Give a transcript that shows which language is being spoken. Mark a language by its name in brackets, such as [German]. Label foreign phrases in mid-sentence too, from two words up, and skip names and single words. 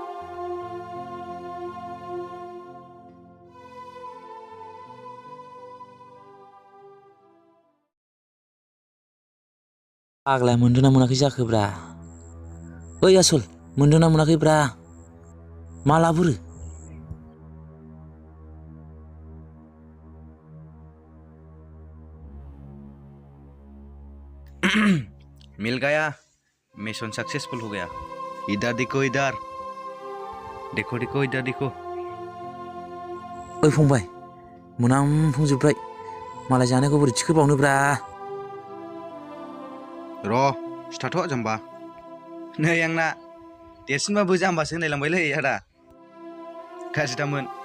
[Bodo] फाग्ला मोनदोंना मोनाखै जाखोब्रा? ओइ आसोल मोनदोंना मोनाखैब्रा? मा लाबोरो? [Hindi] मिल गया, [English] mission successful [Hindi] हो गया। इधर देखो इधर। देखो इधर देखो। [Bodo] ओइ फंबाय मोनामफुंजोब्बाय। मालाय जानायखौ बोरै थिखोबावनोब्रा? र' सिथाथ' जाम्बा। नै आंना देरसिनबाबो जाम्बासो होनलायलांबायलै आदा। गाज्रिथारमोन।